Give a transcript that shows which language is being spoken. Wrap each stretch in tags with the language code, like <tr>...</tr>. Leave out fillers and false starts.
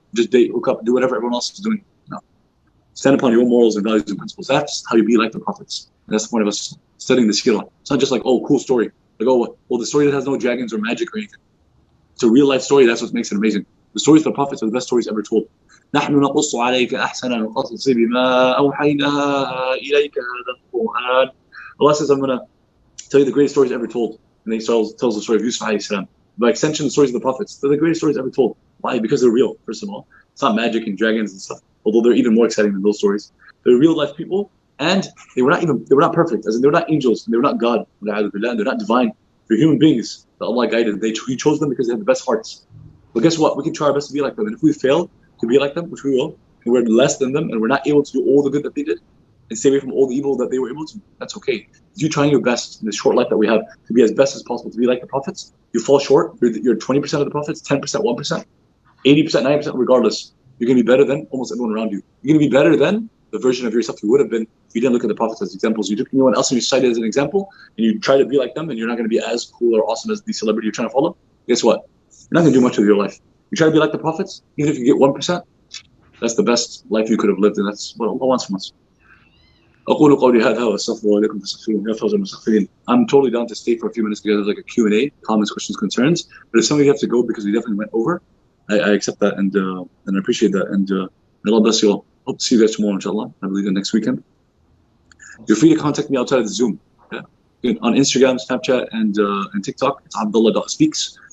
<en>Just date, hook up, do whatever everyone else is doing. No. Stand upon your own morals and values and principles. That's how you be like the Prophets. And that's the point of us studying the seerah. It's not just like, oh, cool story. Like, oh, well, the story that has no dragons or magic or anything. It's a real life story. That's what makes it amazing. The stories of the Prophets are the best stories ever told.</en> <ar>نحن نقص عليك أحسن القصص بما أوحينا إليك هذا القرآن.</ar> <en>Allah says, I'm going to tell you the greatest stories ever told. And then he tells the story of Yusuf alayhi salam. By extension, the stories of the Prophets. They're the greatest stories ever told. Why? Because they're real, first of all. It's not magic and dragons and stuff. Although they're even more exciting than those stories. They're real life people, and they were not perfect. As in, they were not angels, and they were not God. They're not divine. They're human beings that Allah guided. He chose them because they had the best hearts. But guess what? We can try our best to be like them. And if we fail to be like them, which we will, and we're less than them, and we're not able to do all the good that they did, and stay away from all the evil that they were able to, that's okay. If you're trying your best in this short life that we have to be as best as possible, to be like the Prophets, you fall short, you're 20% of the Prophets, 10%, 1%, 80%, 90%, regardless. You're going to be better than almost everyone around you. You're going to be better than the version of yourself you would have been if you didn't look at the prophets as examples. You took anyone else in your society as an example, and you try to be like them, and you're not going to be as cool or awesome as the celebrity you're trying to follow. Guess what? You're not going to do much with your life. You try to be like the prophets, even if you get 1%, that's the best life you could have lived, and that's what Allah wants from us.</en> <ar>أقول قولي هذا وأستغفر الله لكم فاستغفروه يا فوز المستغفرين.</ar> <en>I'm totally down to stay for a few minutes together, like a Q&A, comments, questions, concerns. But if some of you have to go because we definitely went over, I accept that and I appreciate that. And may Allah bless you all. Hope to see you guys tomorrow, inshallah. I believe the next weekend. You're free to contact me outside of the Zoom. Yeah. On Instagram, Snapchat, and TikTok, it's Abdullah.speaks.</en>